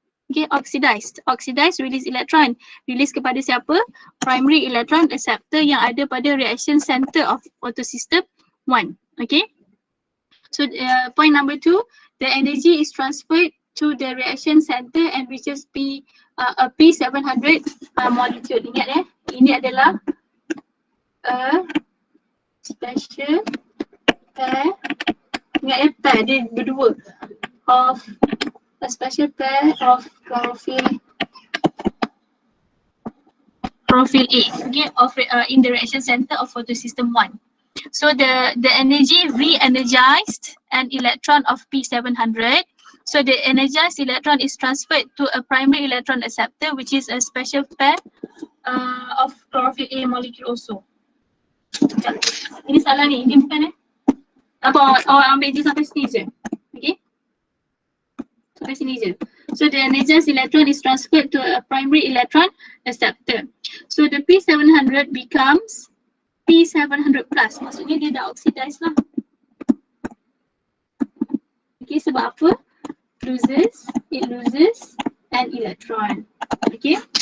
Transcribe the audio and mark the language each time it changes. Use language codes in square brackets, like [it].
[en] Okay, oxidized. Oxidized release electron. Release [ms] kepada siapa? [en] Primary electron acceptor [ms] yang ada pada [en] reaction center of photosystem 1. Okay, so point number 2, the energy is transferred to the reaction center and reaches a P700 molecule. [ms] Ingat ini adalah [en] a special pair. [ms] Ingat pair dia berdua [en] of a special pair of chlorophyll A. Okay, of in the reaction center of photosystem 1. So the energy re-energized an electron of P700 So the energized electron is transferred to a primary electron acceptor, which is a special pair of chlorophyll A molecule also. [ms] Ini salah ni, ini bukan apa ambil je sampai sini je. Okay. Sampai sini je. [en] So the energized electron is transferred to a primary electron acceptor. So the P700 becomes P700 plus. [ms] Maksudnya dia dah oxidize lah. [en] Okay, [ms] sebab apa? [en] It loses an electron. Okay.